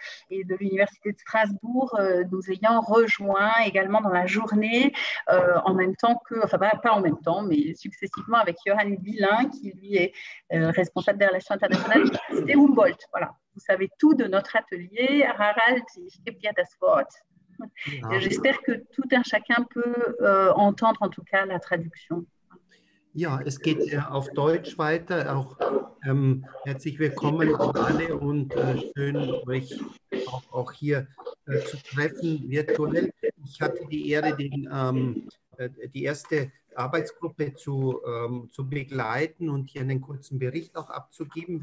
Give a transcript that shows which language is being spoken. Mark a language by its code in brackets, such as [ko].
[fr] et de l'Université de Strasbourg, nous ayant rejoints également dans la journée, en même temps que, enfin pas en même temps, mais successivement avec Johann Bielin, qui lui est responsable des relations internationales de l'Université Humboldt. Voilà, vous savez tout de notre atelier. [de] Harald, ich gebe dir das Wort. Ja. [fr] J'espère que tout un chacun peut entendre en tout cas la traduction. [de] Ja, es geht auf Deutsch weiter. Auch herzlich willkommen an alle und schön, euch auch hier zu treffen virtuell. Ich hatte die Ehre, die erste Arbeitsgruppe zu begleiten und hier einen kurzen Bericht auch abzugeben.